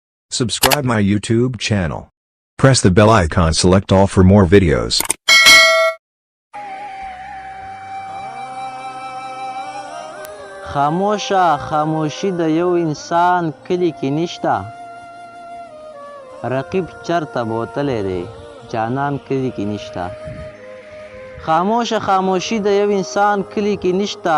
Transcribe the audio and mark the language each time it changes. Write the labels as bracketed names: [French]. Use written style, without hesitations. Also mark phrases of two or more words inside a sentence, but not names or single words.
[English] Subscribe my YouTube channel. Press the bell icon, select all for more videos. [Pashto] خاموشه خاموشي د یو انسان کلی کې نشته. رقیب چرته بوتلی دی جانان کلی کې نشته. خاموشه خاموشي د یو انسان کلی کې نشته.